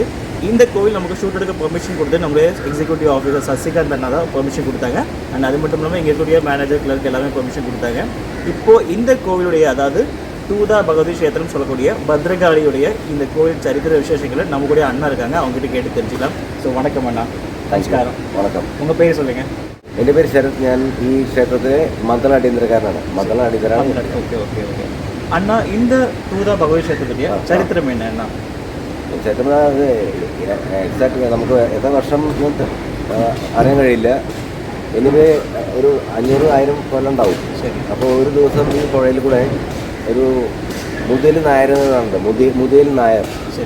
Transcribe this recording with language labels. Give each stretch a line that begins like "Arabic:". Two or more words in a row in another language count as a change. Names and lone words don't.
Tamil: இந்த கோவில் நமக்கு ஷூட் எடுக்க பெர்மிஷன் கொடுத்து நம்மளுடைய
English: executive officer
Tamil: சசிகாந்த் அண்ணா தான் பெர்மிஷன் கொடுத்தாங்க. அண்ட் அது மட்டும் இல்லாமல் இங்கே இருக்கக்கூடிய மேனேஜர், கிளர்க் எல்லாமே பெர்மிஷன் கொடுத்தாங்க. இப்போது இந்த கோவிலுடைய, அதாவது தூதா பகவதி கஷேத்திரம் சொல்லக்கூடிய பத்ரகாளியுடைய இந்த கோவில் சரித்திர விசேஷங்களை நம்ம கூட அண்ணா இருக்காங்க, அவங்ககிட்ட கேட்டு தெரிஞ்சுக்கலாம். ஸோ வணக்கம் அண்ணா. நமஸ்காரம். வணக்கம். உங்கள் பேர் சொல்லுங்கள்.
Malayalam: എൻ്റെ പേര് ശരത്. ഞാൻ ഈ ക്ഷേത്രത്തിലെ മദ്ദള അടിയന്തരക്കാരനാണ്. മദ്ദള അടിയന്തരാണ്.
Tamil: ஓகே ஓகே ஓகே அண்ணா, இந்த தூதா பகவதி கஷேத்திரத்துடைய சரித்திரம் என்ன அண்ணா?
Malayalam: ക്ഷേത്രം അത് എക്സാക്ട് നമുക്ക് എത്ര വർഷം അറിയാൻ കഴിയില്ല. എനിവേ ഒരു 500-1000 കൊല്ലം ഉണ്ടാവും. ശരി. അപ്പോൾ ഒരു ദിവസം ഈ പുഴയിൽ കൂടെ ഒരു മുതൽ നായർ എന്നുണ്ട്, മുതൽ നായർ. ശരി.